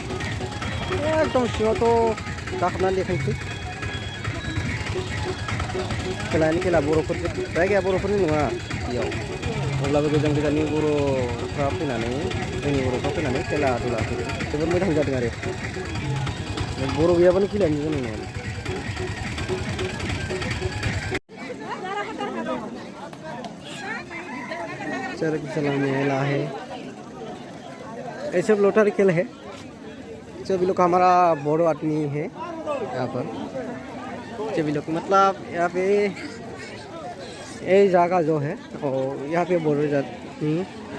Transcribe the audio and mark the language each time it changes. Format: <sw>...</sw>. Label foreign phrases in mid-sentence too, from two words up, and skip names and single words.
<brx>एकदम सिङावथ' गाखोबनानै देखायनोसै। खेलानि खेला बर'फोरजों जायगाया बर'फोरनि नङा बेयाव, अब्लाबो गोजान गोजाननि बर'फ्रा फैनानै, जोंनि बर'फ्रा फैनानै खेला दुला होयो। जोबोद मोजां जादों आरो। बर' गैयाबानो खेलायानो जानाय नङा।</brx> <hi>चरक चला मेला है, ये सब लोटारी खेल है। सभी लोग हमारा बोडो आदमी है यहाँ पर। सभी लोग मतलब यहाँ पे ये जगह जो है और यहाँ पे बोडो जाती है।</hi>